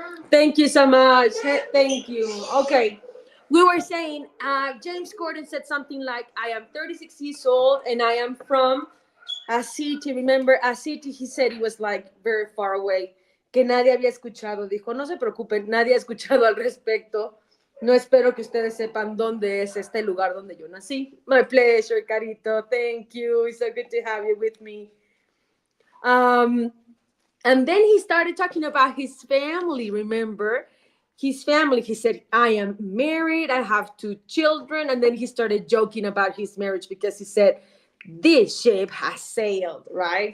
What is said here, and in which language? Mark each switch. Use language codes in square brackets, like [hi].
[en] Thank you so much. Thank you. Okay. We were saying, James Corden said something like, I am 36 years old and I am from a city. Remember, a city, he said it was like very far away. [es] Que nadie había escuchado. Dijo, no se preocupen, nadie ha escuchado al respecto. No espero que ustedes sepan dónde es este lugar donde yo nací. [en] My pleasure, Carito. Thank you. It's so good to have you with me. And then he started talking about his family, remember? His family, he said, I am married, I have 2 children. And then he started joking about his marriage because he said, this ship has sailed, right?